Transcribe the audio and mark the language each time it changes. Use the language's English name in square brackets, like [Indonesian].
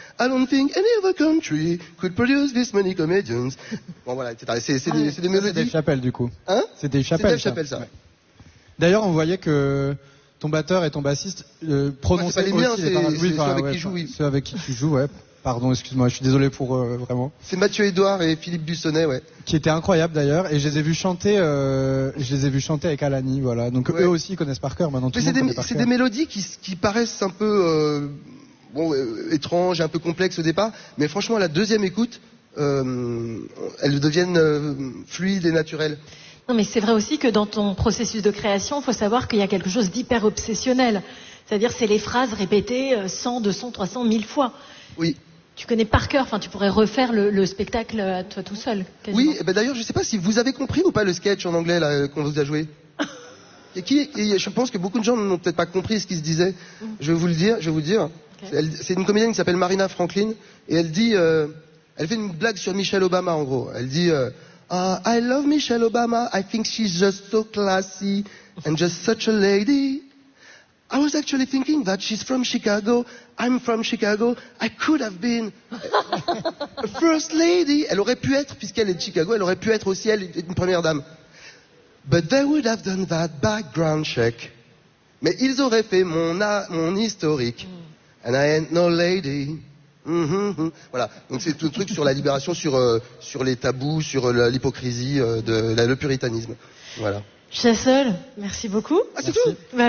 [English] I don't think any other country could produce this many comedians. [French] Bon, voilà, etc. C'est des mélodies. C'est Dave Chappelle, du coup. Hein? C'est Dave Chappelle. C'est Dave Chappelle, ça. D'ailleurs, on voyait que ton batteur et ton bassiste prononçaient aussi. C'est pas les miens, c'est ceux avec qui je joue. Ceux avec qui tu joues, ouais. Pardon, excuse-moi, je suis désolé pour vraiment. C'est Mathieu Edouard et Philippe Bussonnet, ouais. Qui étaient incroyables d'ailleurs, et je les ai vus chanter avec Alani, voilà. Donc ouais. Eux aussi ils connaissent par cœur maintenant. Mais c'est des mélodies qui paraissent un peu étranges, un peu complexes au départ, mais franchement, à la deuxième écoute, elles deviennent fluides et naturelles. Non, mais c'est vrai aussi que dans ton processus de création, il faut savoir qu'il y a quelque chose d'hyper obsessionnel. C'est-à-dire, c'est les phrases répétées 100, 200, 300, 1000 fois. Oui. Tu connais par cœur, enfin, tu pourrais refaire le spectacle à toi tout seul. Quasiment. Oui, et ben d'ailleurs, je ne sais pas si vous avez compris ou pas le sketch en anglais là, qu'on vous a joué. et je pense que beaucoup de gens n'ont peut-être pas compris ce qui se disait. Je vais vous le dire. Okay. C'est une comédienne qui s'appelle Marina Franklin, et elle dit. Elle fait une blague sur Michelle Obama, en gros. Elle dit. [English] I love Michelle Obama, I think she's just so classy and just such a lady. I was actually thinking that she's from Chicago, I'm from Chicago, I could have been a first lady. [French] Elle aurait pu être, puisqu'elle est de Chicago, elle aurait pu être aussi elle une première dame. [English] But they would have done that background check. [French] Mais ils auraient fait mon historique. [English] And I ain't no lady. [French] Voilà, donc c'est tout le truc sur la libération, sur les tabous, sur l'hypocrisie, le puritanisme. Voilà. Chassol, merci beaucoup. Ah, c'est tout. Bah